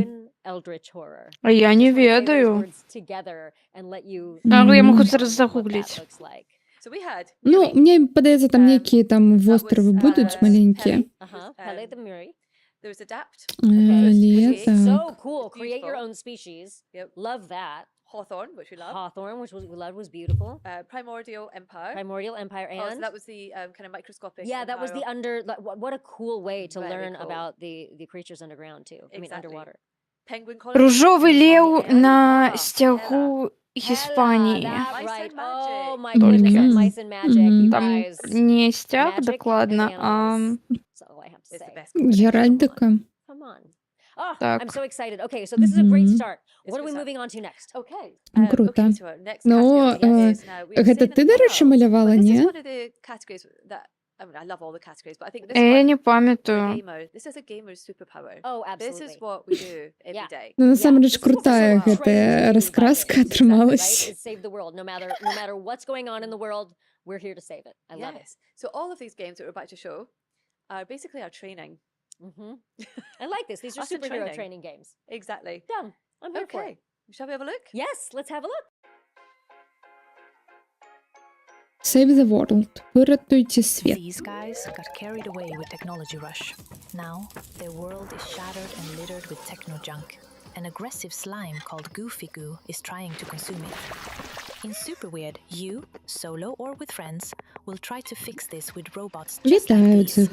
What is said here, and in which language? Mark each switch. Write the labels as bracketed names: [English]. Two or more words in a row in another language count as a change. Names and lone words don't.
[Belarusian] А я не ведаю. Я могу зараз загугліць. Ну, мне падаецца, там нейкія там востравы будуць маленькія. Але так. [English] Hawthorne, which we loved, was beautiful. Primordial Empire. And so that was the kind of microscopic. Yeah, that was the what a cool way to learn about the creatures underground too. I mean, underwater. [Belarusian] Ружовый лев на стягу Іспанії. Там не стяг докладно, а геральдика. Так. [English] I'm so excited. Okay, so this is a great start. What are we moving on to next? Okay. [Belarusian] Круто. Ну, гэта ты, дарэчы, малявала, не? [English] I love all the categories, but I think this [Belarusian] Я не памятаю. [English] This is a gamer's superpower. Oh, absolutely. This is what we do every day. [Belarusian] Ну, насамрэч крутая гэтая раскраска атрымалась. [English] Save the world. No matter what's going on in the world, we're here to save it. I love it. So all of these games that we're about to show are basically our training. I like this. These are superhero training games. Exactly. Done. I'm here for it. Shall we have a look? Yes, let's have a look. Save the world. [Ukrainian] Врятуйте свет. [English] These guys got carried away with technology rush. Now, their world is shattered and littered with techno junk. An aggressive slime called Goofy Goo is trying to consume it. In Super Weird, you, solo or with friends, will try to fix this with robots just like these.